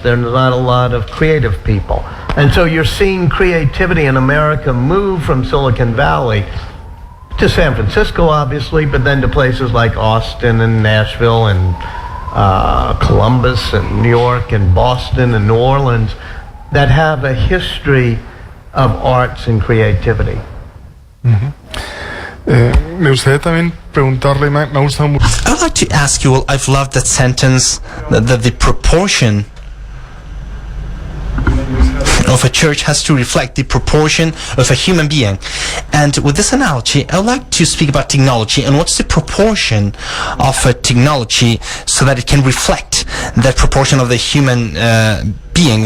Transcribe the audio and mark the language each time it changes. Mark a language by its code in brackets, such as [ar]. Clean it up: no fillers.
[en] There's not a lot of creative people. And so you're seeing creativity in America move from Silicon Valley to San Francisco, obviously, but then to places like Austin and Nashville and Columbus and New York and Boston and New Orleans that have a history of arts and creativity. [es] Me gustaría también preguntarle, me ha gustado mucho. [en] I would like to ask you, well, I've loved that sentence, that the proportion of a church has to reflect the proportion of a human being. And with this analogy, I would like to speak about technology and what's the proportion of a technology so that it can reflect that proportion of the human being.